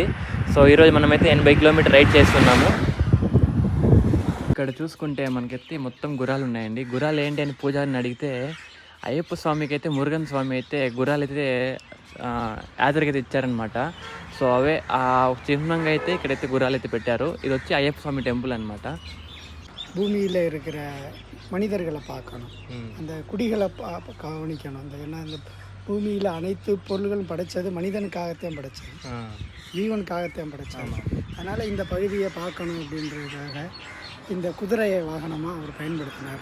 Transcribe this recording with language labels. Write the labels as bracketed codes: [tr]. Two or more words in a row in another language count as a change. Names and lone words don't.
[te] సో ఈరోజు మనమైతే 80 కిలోమీటర్ రైడ్ చేస్తున్నాము. ఇక్కడ చూసుకుంటే మనకైతే మొత్తం గుర్రాలు ఉన్నాయండి. గుర్రాలు ఏంటి అని పూజారిని అడిగితే, అయ్యప్ప స్వామికి అయితే మురుగన్ స్వామి అయితే గుర్రాలు అయితే యాదరికి అయితే ఇచ్చారనమాట. సో అవే ఆ చిహ్నంగా అయితే ఇక్కడైతే గుర్రాలు అయితే పెట్టారు. ఇది వచ్చి అయ్యప్ప స్వామి టెంపుల్ అనమాట. [ta] பூமியில் இருக்கிற மனிதர்களை பார்க்கணும், அந்த குடிகளை கவனிக்கணும். அந்த பூமியில் அனைத்து பொருள்களும் படைத்தது மனிதனுக்காகத்தான் படைச்சது, ஜீவனுக்காகத்தான் படைச்சாங்க. அதனால் இந்த பகுதியை பார்க்கணும் அப்படின்றதுக்காக இந்த குதிரையை வாகனமாக அவர் பயன்படுத்தினார்.